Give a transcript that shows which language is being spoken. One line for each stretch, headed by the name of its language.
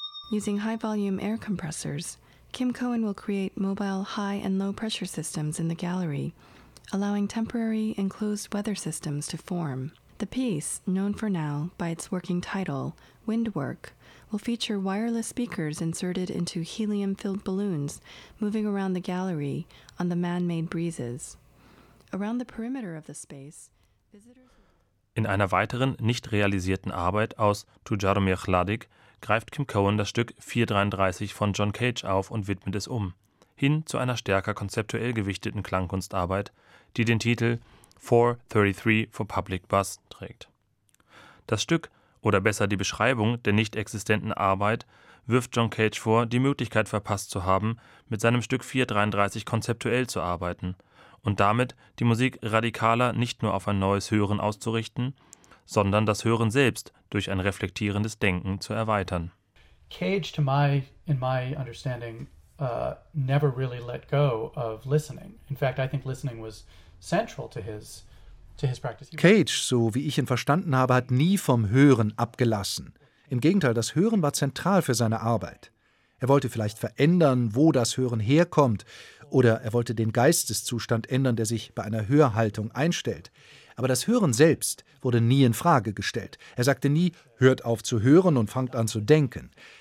English: Using high-volume air compressors, Kim Cohen will create mobile high- and low-pressure systems in the gallery, allowing temporary enclosed weather systems to form. The piece, known for now by its working title, Windwork, will feature wireless speakers inserted into helium-filled balloons moving around the gallery on the man-made breezes. Around the perimeter of the space, visitors.
German: In einer weiteren, nicht realisierten Arbeit aus Tujaromir Hladik greift Kim Cohen das Stück 433 von John Cage auf und widmet es um, hin zu einer stärker konzeptuell gewichteten Klangkunstarbeit, die den Titel 433 for Public Bus trägt. Das Stück, oder besser die Beschreibung der nicht existenten Arbeit, wirft John Cage vor, die Möglichkeit verpasst zu haben, mit seinem Stück 433 konzeptuell zu arbeiten und damit die Musik radikaler nicht nur auf ein neues Hören auszurichten, sondern das Hören selbst durch ein reflektierendes Denken zu erweitern.
English: Cage, in my understanding, never really let go of listening. In fact, I think listening was central to his
German: Cage, so wie ich ihn verstanden habe, hat nie vom Hören abgelassen. Im Gegenteil, das Hören war zentral für seine Arbeit. Er wollte vielleicht verändern, wo das Hören herkommt, oder er wollte den Geisteszustand ändern, der sich bei einer Hörhaltung einstellt. Aber das Hören selbst wurde nie in Frage gestellt. Er sagte nie, hört auf zu hören und fangt an zu denken.